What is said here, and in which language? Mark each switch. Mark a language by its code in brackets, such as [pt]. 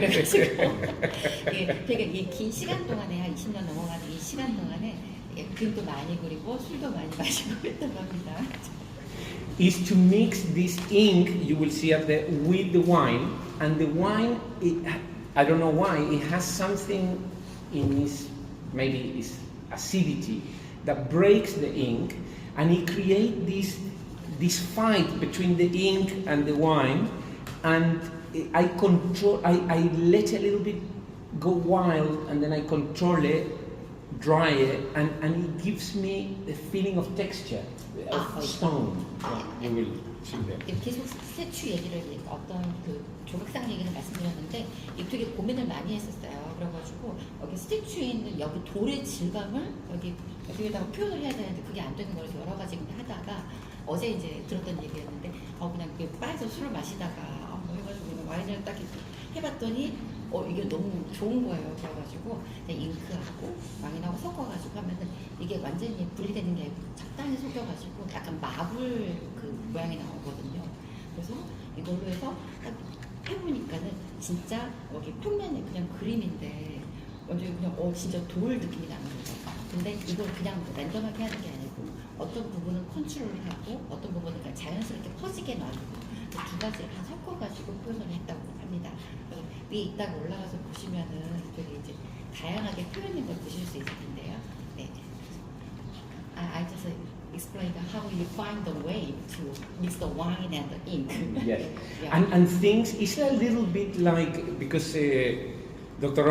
[ko] 그래가지고 되게 이 긴 시간 동안에 한 20년 넘어가는 이 시간 동안에 그림도 많이 그리고 술도 많이 마시고 했다고 합니다. [en] Is to mix this ink you will see up there with the wine, and the wine, I don't know why, it has something in its, maybe its acidity that breaks the ink, and it creates this fight between the ink and the wine, and I let a little bit go wild, and then I control it, dry it, and it gives me the feeling of texture, of stone. You will see that. [ko] 계속 스태츄 얘기를 어떤 그 조각상 얘기를 말씀드렸는데 이 되게 고민을 많이 했었어요. 그래가지고 여기 스태츄에 있는 여기 돌의 질감을 여기에다가 표현을 해야 되는데 그게 안 되는 거라서 여러 가지 하다가 어제 이제 들었던 얘기였는데 그냥 바에서 술을 마시다가 해가지고 와인을 딱 해봤더니 이게 너무 좋은 거예요. 그래가지고 잉크하고 와인하고 섞어가지고 하면은 이게 완전히 분리되는 게 적당히 속여가지고 약간 마블 그 모양이 나오거든요. 그래서 이걸로 해서 딱 해보니까는 진짜 여기 평면이 그냥 그림인데 완전히 그냥 진짜 돌 느낌이 나는 거죠. 근데 이걸 그냥 랜덤하게 하는 게 아니고 어떤 부분은 컨트롤을 하고 어떤 부분은 그냥 자연스럽게 퍼지게 놔두고 두 가지를 다 섞어가지고 표현을 했다고 합니다. 위에 이따가 올라가서 보시면은 되게 이제 다양하게 표현된 걸 보실 수 있을 텐데요. 네. [en] I just explained how you find the way to mix the wine and the ink. Yes. Yeah. And things, it's a little bit like, because Dr.